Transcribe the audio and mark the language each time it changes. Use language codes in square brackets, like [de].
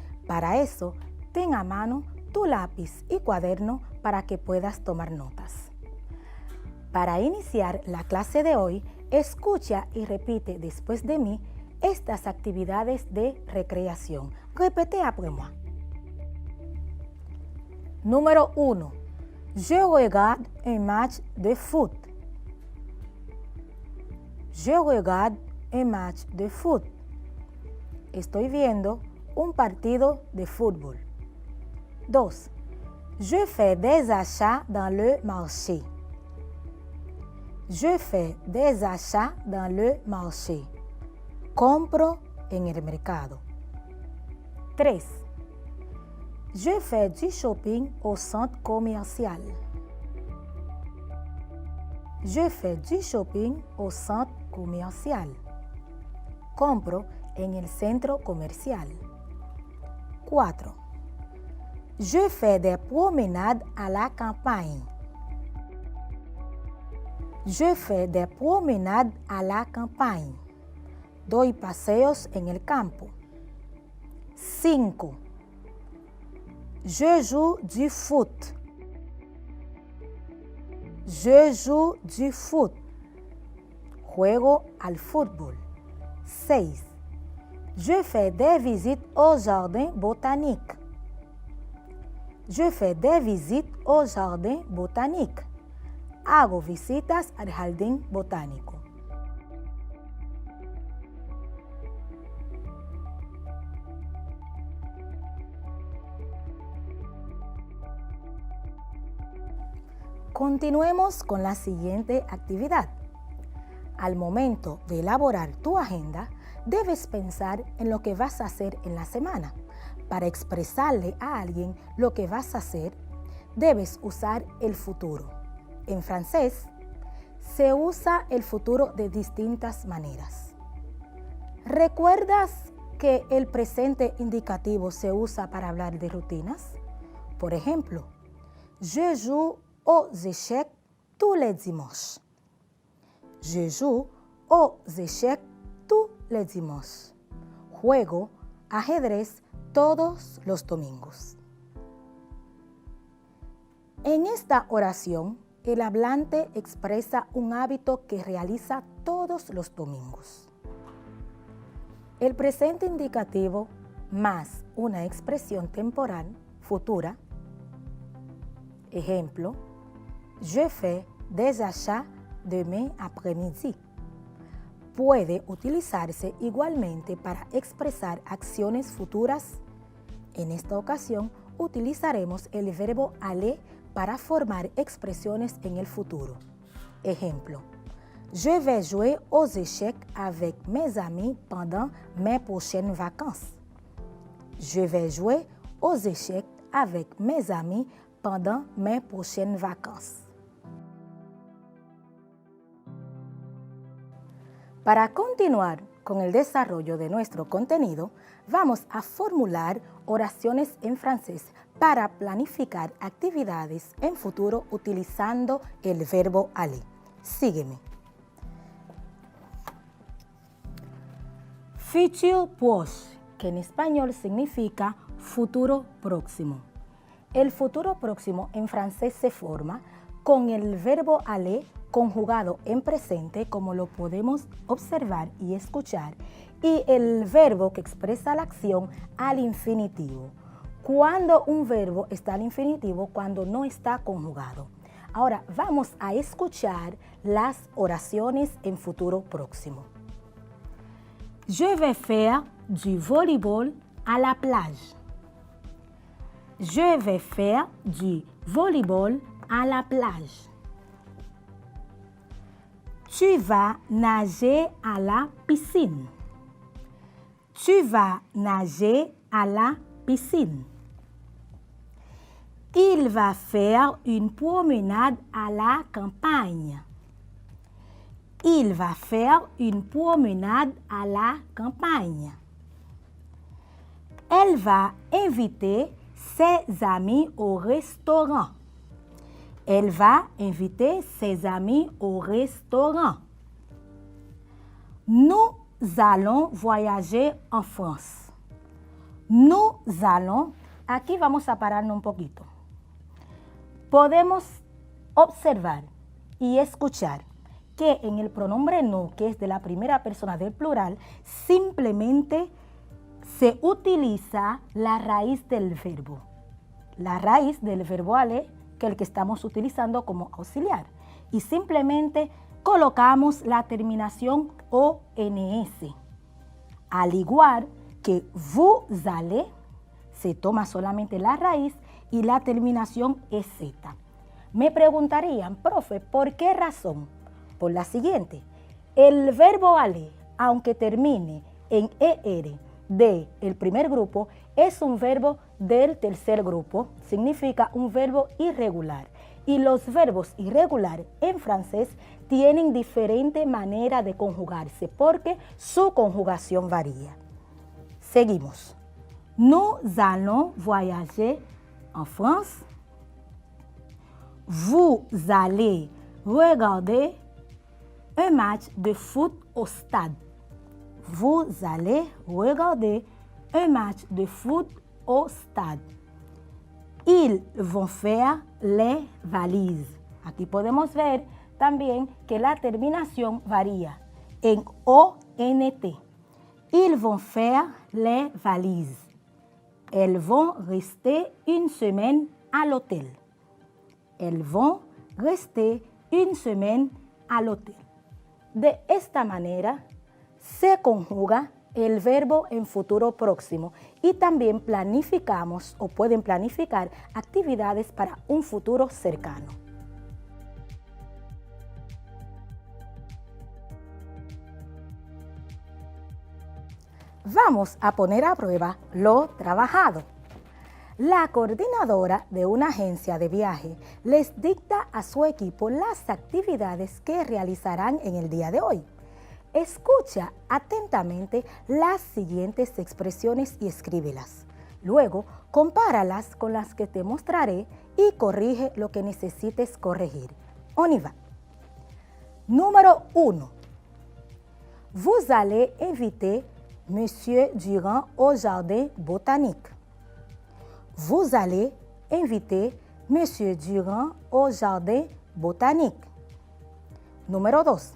[es] Para eso, ten a mano tu lápiz y cuaderno para que puedas tomar notas. Para iniciar la clase de hoy, escucha y repite después de mí estas actividades de recreación. Repite [fr] après moi. [es] Número 1. [fr] Je regarde un match de foot. Je regarde un match de foot. [es] Estoy viendo un partido de fútbol. 2. [fr] Je fais des achats dans le marché. Je fais des achats dans le marché. [es] Compro en el mercado. [fr] 3. Je fais du shopping au centre commercial. Je fais du shopping au centre commercial. [es] Compro en el centro comercial. 4. [fr] Je fais des promenades à la campagne. Je fais des promenades à la campagne. [es] Doy paseos en el campo. 5. [fr] Je joue du foot. Je joue du foot. [es] Juego al fútbol. [fr] 6. Je fais des visites au jardin botanique. Je fais des visites au jardin botanique. [es] Hago visitas al jardín botánico. Continuemos con la siguiente actividad. Al momento de elaborar tu agenda, debes pensar en lo que vas a hacer en la semana. Para expresarle a alguien lo que vas a hacer, debes usar el futuro. En francés, se usa el futuro de distintas maneras. ¿Recuerdas que el presente indicativo se usa para hablar de rutinas? Por ejemplo, [fr] je joue aux échecs tous les dimanches. Je joue aux échecs tous les dimanches. Juego ajedrez todos los domingos. [es] En esta oración, el hablante expresa un hábito que realiza todos los domingos. El presente indicativo más una expresión temporal futura. Ejemplo, je fais des achats demain après-midi. Puede utilizarse igualmente para expresar acciones futuras. En esta ocasión, utilizaremos el verbo aller para formar expresiones en el futuro. Ejemplo, [fr] je vais jouer aux échecs avec mes amis pendant mes prochaines vacances. Je vais jouer aux échecs avec mes amis pendant mes prochaines vacances. [es] Para continuar con el desarrollo de nuestro contenido, vamos a formular oraciones en francés para planificar actividades en futuro utilizando el verbo aller. Sígueme. [fr] Futur proche, [es] que en español significa futuro próximo. El futuro próximo en francés se forma con el verbo aller conjugado en presente, como lo podemos observar y escuchar, y el verbo que expresa la acción al infinitivo. Cuando un verbo está al infinitivo, cuando no está conjugado. Ahora vamos a escuchar las oraciones en futuro próximo. [fr] Je vais faire du volleyball à la plage. Je vais faire du volleyball à la plage. Tu vas nager à la piscine. Tu vas nager à la piscine. Il va faire une promenade à la campagne. Il va faire une promenade à la campagne. Elle va inviter ses amis au restaurant. Elle va inviter ses amis au restaurant. Nous allons voyager en France. Nous allons, [es] aquí vamos a pararnos un poquito. Podemos observar y escuchar que en el pronombre nous, que es de la primera persona del plural, simplemente se utiliza la raíz del verbo. La raíz del verbo aller, que es el que estamos utilizando como auxiliar. Y simplemente colocamos la terminación ONS. Al igual que [fr] vous allez, [es] se toma solamente la raíz y la terminación es Z. Me preguntarían, profe, ¿por qué razón? Por la siguiente. El verbo aller, aunque termine en ER de el primer grupo es un verbo del tercer grupo, significa un verbo irregular. Y los verbos irregulares en francés tienen diferente manera de conjugarse porque su conjugación varía. Seguimos. [fr] Nous allons voyager en France. Vous allez regarder un match de foot au stade. Vous allez regarder un match de foot au stade. Ils vont faire les valises. [es] Aquí podemos ver también que la terminación varía en ONT. [fr] Ils vont faire les valises. Elles vont rester une semaine à l'hôtel. Elles vont rester une semaine à l'hôtel. [es] De esta manera se conjuga el verbo en futuro próximo y también planificamos o pueden planificar actividades para un futuro cercano. Vamos a poner a prueba lo trabajado. La coordinadora de una agencia de viaje les dicta a su equipo las actividades que realizarán en el día de hoy. Escucha atentamente las siguientes expresiones y escríbelas. Luego, compáralas con las que te mostraré y corrige lo que necesites corregir. [fr] On y va. [es] Número 1. [fr] Vous allez inviter Monsieur Durand au jardin botanique. Vous allez inviter Monsieur Durand au jardin botanique. [es] Número 2.